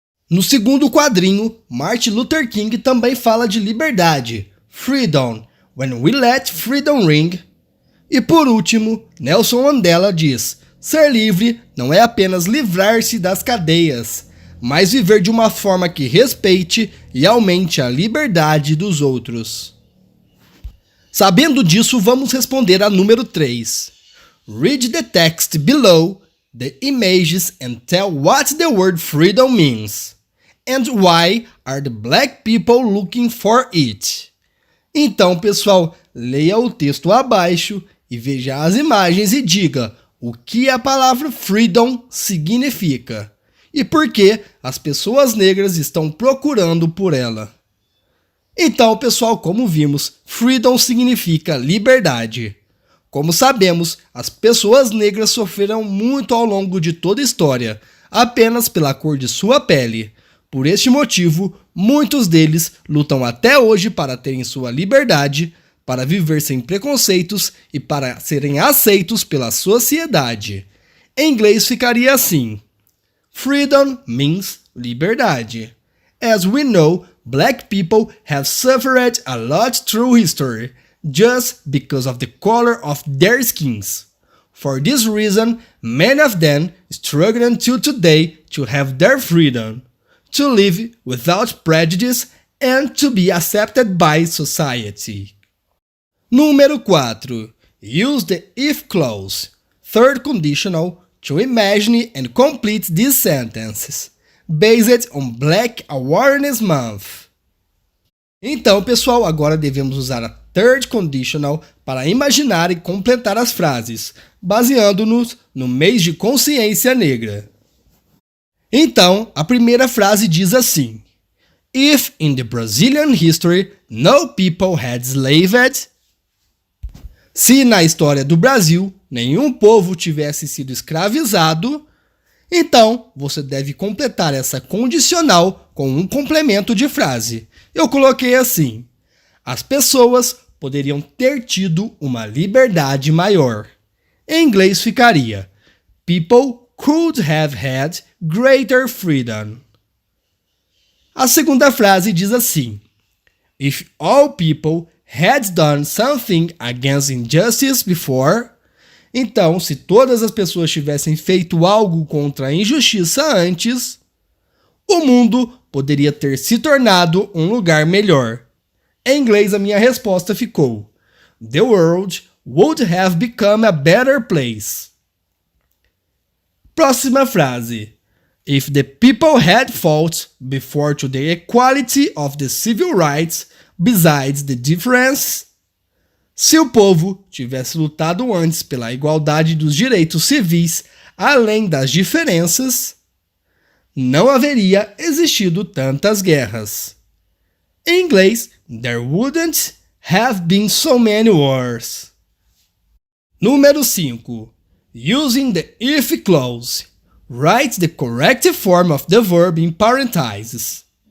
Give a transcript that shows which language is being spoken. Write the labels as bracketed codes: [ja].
[pt] No segundo quadrinho, Martin Luther King também fala de liberdade, freedom, [en] when we let freedom ring. [pt] E por último, Nelson Mandela diz, ser livre não é apenas livrar-se das cadeias, mas viver de uma forma que respeite e aumente a liberdade dos outros. Sabendo disso, vamos responder a número 3. [en] Read the text below the images and tell what the word freedom means. And why are the black people looking for it? [pt] Então, pessoal, leia o texto abaixo e veja as imagens e diga o que a palavra freedom significa e por que as pessoas negras estão procurando por ela. Então, pessoal, como vimos, freedom significa liberdade. Como sabemos, as pessoas negras sofreram muito ao longo de toda a história, apenas pela cor de sua pele. Por este motivo, muitos deles lutam até hoje para terem sua liberdade, para viver sem preconceitos e para serem aceitos pela sociedade. Em inglês ficaria assim: [en] Freedom means [pt] liberdade. [en] As we know, black people have suffered a lot through history, just because of the color of their skins. For this reason, many of them struggle until today to have their freedom. To live without prejudice and to be accepted by society. [pt] Número 4. [en] Use the if clause, third conditional, to imagine and complete these sentences, based on Black Awareness Month. [pt] Então, pessoal, agora devemos usar a third conditional para imaginar e completar as frases, baseando-nos no mês de consciência negra. Então, a primeira frase diz assim: [en] If in the Brazilian history no people had slaved. [pt] Se na história do Brasil nenhum povo tivesse sido escravizado, então você deve completar essa condicional com um complemento de frase. Eu coloquei assim: as pessoas poderiam ter tido uma liberdade maior. Em inglês ficaria: [en] People could have had greater freedom. [pt] A segunda frase diz assim: [en] If all people had done something against injustice before. [pt] Então, se todas as pessoas tivessem feito algo contra a injustiça antes, o mundo poderia ter se tornado um lugar melhor. Em inglês, a minha resposta ficou: [en] The world would have become a better place. [pt] Próxima frase. [en] If the people had fought before to the equality of the civil rights besides the difference. [pt] Se o povo tivesse lutado antes pela igualdade dos direitos civis, além das diferenças, não haveria existido tantas guerras. Em inglês, [en] there wouldn't have been so many wars. [pt] Número 5. [en] Using the if clause. Write the correct form of the verb in parentheses.